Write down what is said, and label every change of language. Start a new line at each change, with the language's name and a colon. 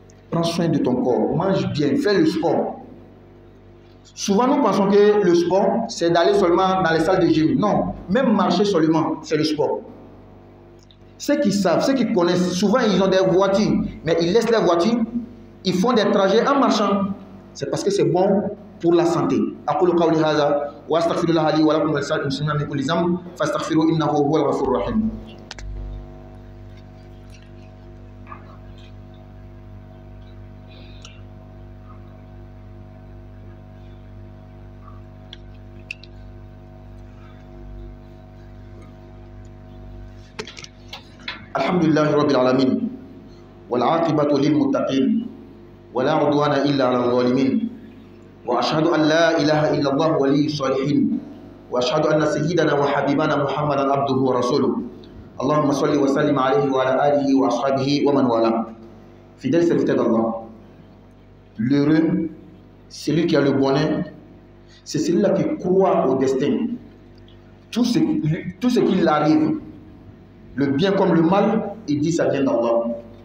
French: Prends soin de ton corps. Mange bien. Fais le sport. Souvent, nous pensons que le sport, c'est d'aller seulement dans les salles de gym. Non. Même marcher seulement, c'est le sport. Ceux qui savent, ceux qui connaissent, souvent, ils ont des voitures. Mais ils laissent les voitures. Ils font des trajets en marchant. C'est parce que c'est bon pour la santé.
Arabic: أقول قولي هذا وأستغفر الله لي ولكم ولسائر المسلمين من كل ذنب فاستغفروه إنه هو الغفور الرحيم. الحمد لله رب العالمين والعاقبة للمتقين ولا عدوان إلا على الظالمين وأشهد أن لا إله إلا الله ولي الصالحين وأشهد أن سيدنا وحبيبنا محمدا عبده ورسوله اللهم صل وسلم عليه وعلى آله وأصحابه ومن والاه.
French: Fidèle serviteur d'Allah, l'heureux, celui qui a le bonheur, c'est celui-là qui croit au destin. Tout ce qui lui arrive, le bien comme le mal, il dit ça vient d'Allah.